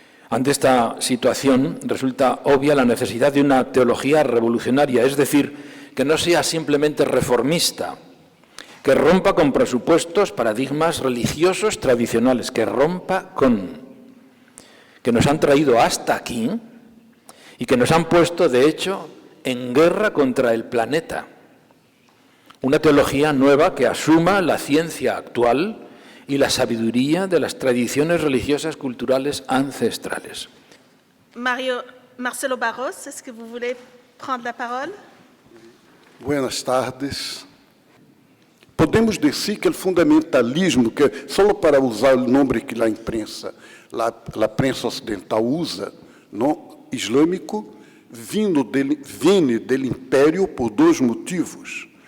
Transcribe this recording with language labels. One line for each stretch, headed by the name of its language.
Spanish: Ante esta situación resulta obvia la necesidad de una teología revolucionaria, es decir, que no sea simplemente reformista, que rompa con presupuestos, paradigmas religiosos tradicionales, que nos han traído hasta aquí y que nos han puesto, de hecho, en guerra contra el planeta. Una teología nueva que asuma la ciencia actual y la sabiduría de las tradiciones religiosas culturales ancestrales.
French: Marcelo Barros, est-ce que vous voulez prendre la parole?
Spanish: Buenas tardes.
Portuguese: Podemos dizer que o fundamentalismo, que só para usar o nome que a imprensa ocidental usa, não, islâmico, vem do império por dois motivos.